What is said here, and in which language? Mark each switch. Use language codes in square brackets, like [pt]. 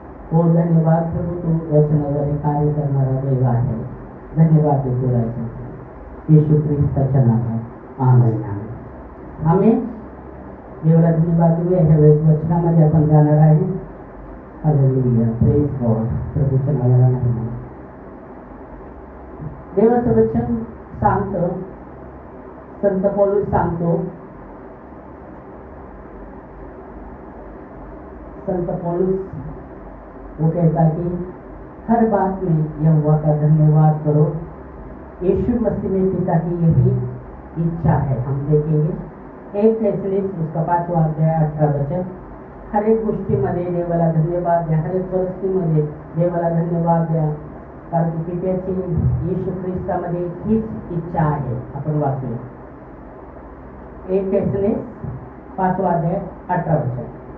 [mr] हो धन्यवाद प्रभू, तू वचनाद्वारे कार्य करणारा देव आहे. धन्यवाद देतो राजा येशू ख्रिस्ताच्या नावात आमेन. आमेन. देवाला धन्यवाद देऊया. ह्या वेळेस वचनामध्ये आपण जाणार आहे. Hallelujah, [en] Praise God. [mr] प्रभूच्या नावाला महिमा. देवाचं वचन सांगतं, संत पौलुस सांगतो, [hi] संत पौलुस वो कहता है कि हर बात में यहोवा का धन्यवाद करो. यीशु मसीह में पिता की यही इच्छा है. हम देखेंगे 1 थेसलोनिकस उसका 5वां अध्याय 18 वचन. [mr] हर एक गोष्टीमध्ये देवाला धन्यवाद द्या. हर एक परिस्थितीमध्ये देवाला धन्यवाद द्या, कारण की पित्याची येशू ख्रिस्तामध्ये हीच इच्छा आहे. आपण वाचूया 1 थेसलोनिकस 5वां अध्याय 18 वचन.